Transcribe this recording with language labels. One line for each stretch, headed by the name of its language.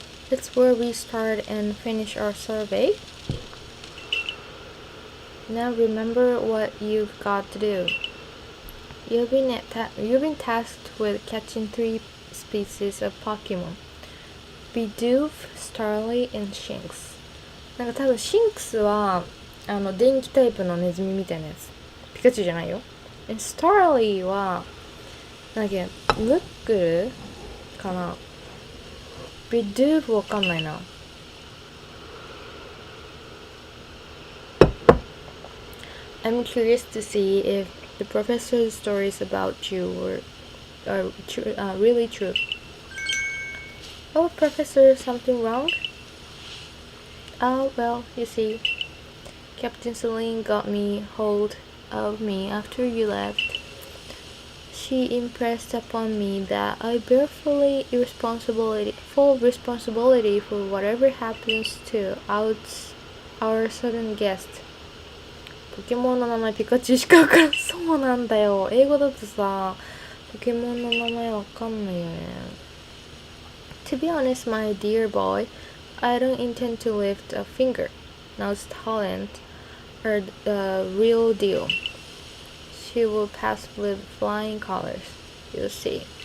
English: It's where we start and finish our survey. Now remember what you've got to do. You've been tasked with catching 3 species of Pokemon. Bidoof, Starly, and Shinx.
Japanese: なんか多分シンクスは電気タイプのネズミみたいなやつ。ピカチュウじゃないよ。 Starly はなんだっけ、ムックルかな。 Bidoof わかんないな。
English: I'm curious to see if the professor's stories about you are really true. Oh, Professor, something wrong? Oh, well, you see, Captain Celine got me hold of me after you left. He impressed upon me that I bear full responsibility for whatever happens to our sudden guest.
Japanese: ポケモンの名前ピカチュウしかわからん。そうなんだよ。英語だとさ、ポケモンの名前わかんないよね。
English: To be honest, my dear boy, I don't intend to lift a finger. Now's talent are the real deal. She will pass with flying colors. You'll see.